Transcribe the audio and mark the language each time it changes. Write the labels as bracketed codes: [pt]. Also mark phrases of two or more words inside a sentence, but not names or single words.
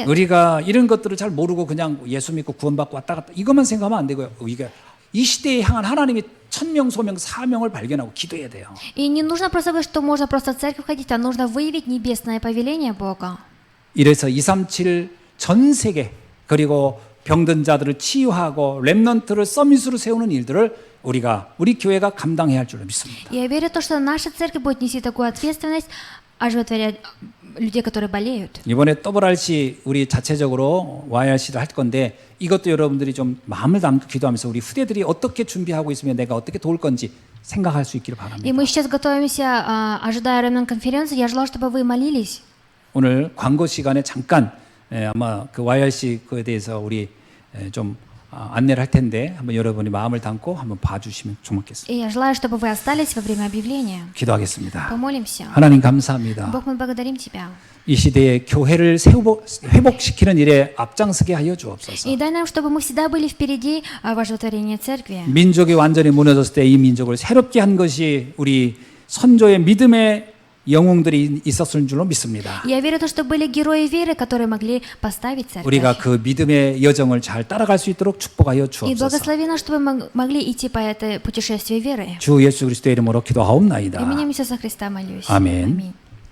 [ko] 우리가 이런 것들을 잘 모르고 그냥 예수 믿고 구원받고 왔다 갔다 이것만 생각하면 안 되고요. 우리가 이 시대에 향한 하나님의 천명 소명 사명을 발견하고 기도해야 돼요. [ru] И не нужно просто говорить, что можно просто в церковь ходить, а нужно выявить небесное повеление Бога. [ko] 이래서 237 전 세계 그리고 병든 자들을 치유하고 렘넌트를 서밋으로 세우는 일들을 우리 교회가 감당해야 할 줄로 믿습니다. [ru] Я верю в то, что наша церковь будет нести такую ответственность, оживотворять людей, которые болеют. [ko] 이번에 WRC 우리 자체적으로 YRC를 할 건데 이것도 여러분들이 좀 마음을 담고 기도하면서 우리 후대들이 어떻게 준비하고 있으면 내가 어떻게 도울 건지 생각할 수 있기를 [ru] И [ko] 바랍니다. [ru] мы сейчас готовимся, ожидая ремнант-конференцию. Я желаю, чтобы вы молились. [ko] 오늘 광고 시간에 잠깐 아마 그 YRC 그에 대해서 우리 좀 안내를 할 텐데 한번 여러분이 마음을 담고 한번 봐주시면 좋겠습니다. [ru] И я желаю, чтобы вы остались во время объявления. [ko] 기도하겠습니다. [ru] Помолимся. [ko] 하나님 감사합니다. [ru] Бог, мы благодарим Тебя. [ko] 이 시대에 교회를 회복시키는 일에 앞장서게 하여 주옵소서. [ru] И дай нам, чтобы мы всегда были впереди в оживотворении церкви. [ko] 민족이 완전히 무너졌을 때 이 민족을 새롭게 한 것이 우리 선조의 믿음의 영웅들이 있었을 줄로 믿습니다. [ru] Я верю в то, что были герои веры, которые могли поставить церковь. [ko] 우리가 그 믿음의 여정을 잘 따라갈 수 있도록 축복하여 [ru] И [ko] 주옵소서. [ru] благослови нас, чтобы мы могли идти по этой путешествию веры. [ko] 주 예수 그리스도의 이름으로 기도하옵나이다. [ru] Именем Иисуса Христа молюсь. [ko] 아멘. [ru] Аминь.